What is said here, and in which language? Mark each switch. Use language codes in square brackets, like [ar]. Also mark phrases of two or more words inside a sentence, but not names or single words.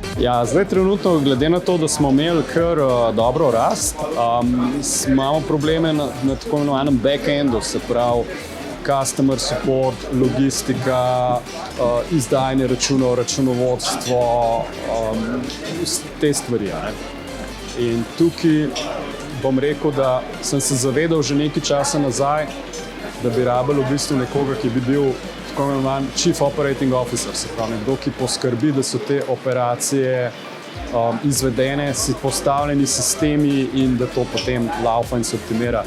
[sl] Ja, zdaj trenutno, glede na to, da smo imeli kar dobro rast, imamo probleme na tako imenovanem back-endu, se pravi [en] customer support, [sl] logistika, izdajanje računov, računovodstvo, te stvari. In tukaj bom rekel, da sem se zavedal že nekaj časa nazaj, da bi rabili v bistvu nekoga, ki bi bil tako imenovan [en] Chief Operating Officer, [sl] se pravi nekdo, ki poskrbi, da so te operacije izvedene, si postavljeni sistemi in da to potem laufa in se optimira.